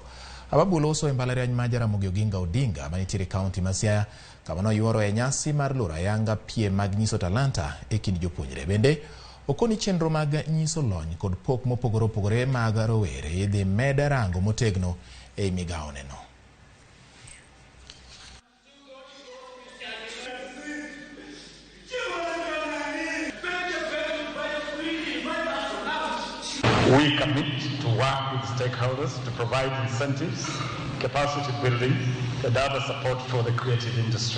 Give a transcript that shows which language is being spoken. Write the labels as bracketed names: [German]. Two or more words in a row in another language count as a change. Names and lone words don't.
[Luo (Kenya and Tanzania)] Ababu loso e mbalariany ma Ramogi Oginga Odinga manitiere kaunti ma Siaya kama noyuoro e nyasi mar loro ayanga piem mag nyiso talanta e kind jopuonjre. Bende okoni chenro mag nyiso lony kod pok mopogore opogore mag rowere idhi med rango motegno e migao neno. [English] We commit to work with stakeholders to provide incentives, capacity building, and other support for the creative industry.